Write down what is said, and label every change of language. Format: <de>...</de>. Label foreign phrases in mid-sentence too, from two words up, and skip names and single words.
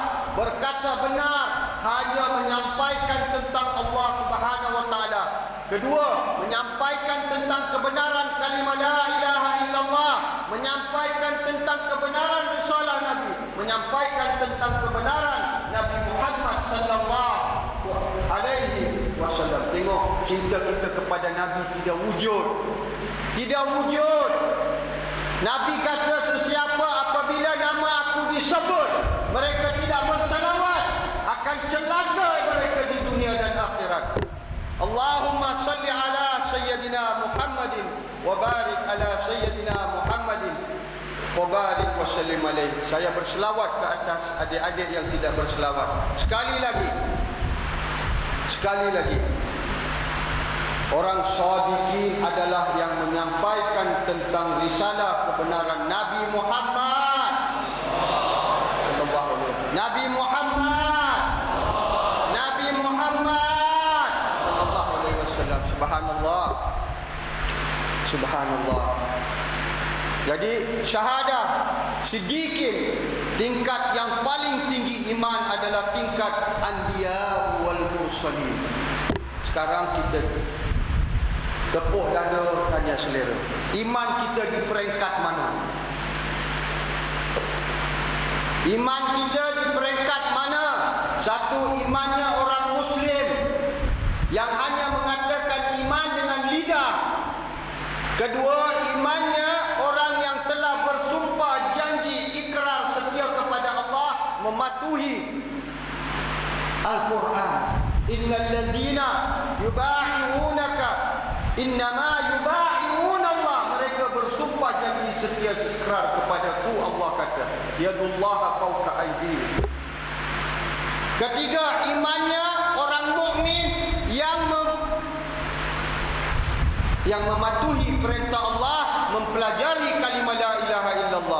<ms>Berkata benar, hanya menyampaikan tentang Allah Subhanahu wa taala. Kedua, menyampaikan tentang kebenaran kalimah</ms> <ar>لا إله إلا الله,</ar> <ms>menyampaikan tentang kebenaran risalah Nabi, menyampaikan tentang kebenaran Nabi Muhammad</ms> <ar>صلى الله عليه وسلم.</ar> <ms>Tengok, cinta kita kepada Nabi tidak wujud. Tidak wujud. Nabi kata, sesiapa apabila nama aku disebut, mereka tidak bersalawat, akan celaka mereka di dunia dan akhirat.</ms> <ar>اللهم صل على سيدنا محمد وبارك على سيدنا محمد وبارك وسلم عليه.</ar> <ms>Saya berselawat ke atas adik-adik yang tidak berselawat. Sekali lagi. Sekali lagi. Orang shadiqin adalah yang menyampaikan tentang risalah kebenaran Nabi Muhammad</ms> <ar>صلى الله عليه وسلم.</ar> <ms>Nabi Muhammad. Nabi Muhammad</ms> <ar>صلى الله عليه وسلم. سبحان الله. سبحان الله.</ar> <ms>Jadi syahadah, siddiqin, tingkat yang paling tinggi iman adalah tingkat</ms> <ar>الأنبياء والمرسلين.</ar> <ms>Sekarang kita tepuk dada, tanya selera. Iman kita di peringkat mana? Iman kita di peringkat mana? Satu, imannya orang Muslim yang hanya mengatakan iman dengan lidah. Kedua, imannya orang yang telah bersumpah janji ikrar setia kepada Allah, mematuhi Al-Quran.</ms> <ar>إن الذين يبايعونك إنما يبايعون الله.</ar> <ms>Mereka bersumpah janji setia ikrar kepadaku, Allah kata.</ms> <ar>يد الله فوق أيديهم.</ar> <ms>Ketiga, imannya orang mukmin yang mematuhi perintah Allah, mempelajari kalimah</ms> <ar>لا إله إلا الله.</ar>